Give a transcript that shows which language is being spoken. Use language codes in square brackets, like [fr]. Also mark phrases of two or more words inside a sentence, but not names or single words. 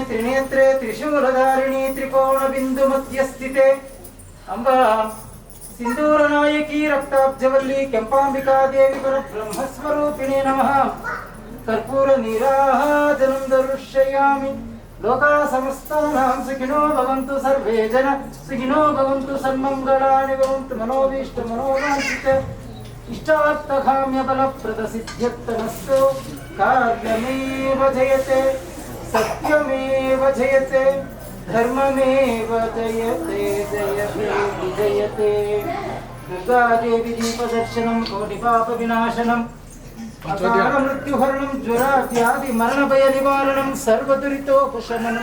[sa] त्रिनेत्रे त्रिशूलधारिणी त्रिकोण बिंदु मध्य स्थिते अंबा ಸಿಂಧೂರ ನಾಯಕಿ ರಕ್ತಾಬ್ಜವಲ್ಲಿ ಕೆಂಪಾಂಬಿಕಾ ದೇವಿ ಬ್ರಹ್ಮಸ್ವರೂಪಿಣಿ ನಮಃ. ಕರ್ಪೂರ ನೀರಾಜನಂ ದರುಶ್ಯಯಾಮಿ. ಲೋಕಾ ಸಮಸ್ತಾನಾಂ ಸುಖಿನೋ ಭವಂತು ಸರ್ವೇ ಜನ ಸುಖಿನೋ ಭವಂತು ಸನ್ಮಂಗಳಾನಿ ಭವಂತು ಮನೋಭೀಷ್ಟ ಮನೋವಾಂಛಿತ ಇಷ್ಟಾರ್ಥಕಾಮ್ಯ ಫಲಪ್ರದ ಸಿದ್ಧ್ಯರ್ಥಮಸ್ತು. ಕಾರ್ಯಮೇವ ಜಯತೆ ಸತ್ಯಮೇವ ಜಯತೆ ಧರ್ಮಮೇವ ಜಯತೆ ಜಯತೆ ವಿಜಯತೆ. ದುರ್ಗಾದೇವಿ ದೀಪದರ್ಶನಂ ಕೋಟಿ ಪಾಪ ವಿನಾಶನಂ ಅಕಾಲ ಮೃತ್ಯುಹರಣಂ ಜ್ವರಾದ್ಯಾದಿ ಮರಣ ಭಯ ನಿವಾರಣಂ ಸರ್ವದುರಿತೋಪಶಮನಂ.